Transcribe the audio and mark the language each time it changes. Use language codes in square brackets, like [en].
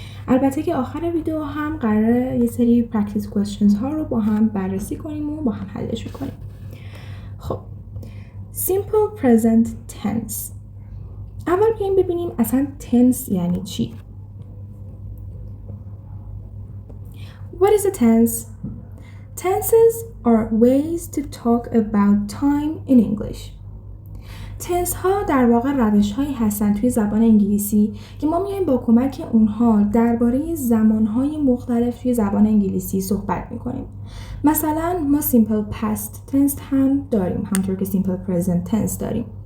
[fa] البته که آخر ویدیو هم قراره یه سری پرکتیس کوئسشنز ها رو با هم بررسی کنیم و با هم حلش کنیم. خب سیمپل پرزنت تنس، اول بیایم ببینیم اصلا تنس یعنی چی. [en] What is a tense? Tenses are ways to talk about time in English. [fa] تنس ها در واقع روش هایی هستن توی زبان انگلیسی که ما میایم با کمک اونها درباره زمان های مختلف توی زبان انگلیسی صحبت میکنیم. مثلا ما simple past tense هم داریم، همونطور که simple present tense داریم.